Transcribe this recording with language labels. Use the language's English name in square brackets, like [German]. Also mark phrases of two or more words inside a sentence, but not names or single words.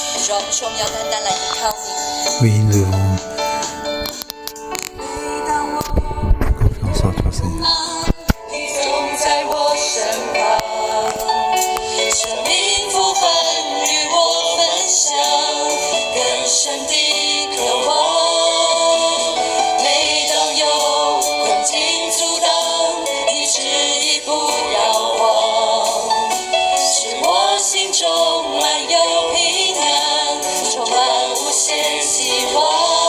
[Chinese] 主啊，我们说我们要单单来依靠你。 [French] Oui, nous devons confiance en toi, Seigneur. [Chinese] 你总在我身旁，生命福分与我分享，更深的渴望。每当有困境阻挡，你执意不摇晃，使我心中满有平安，充满无限希望。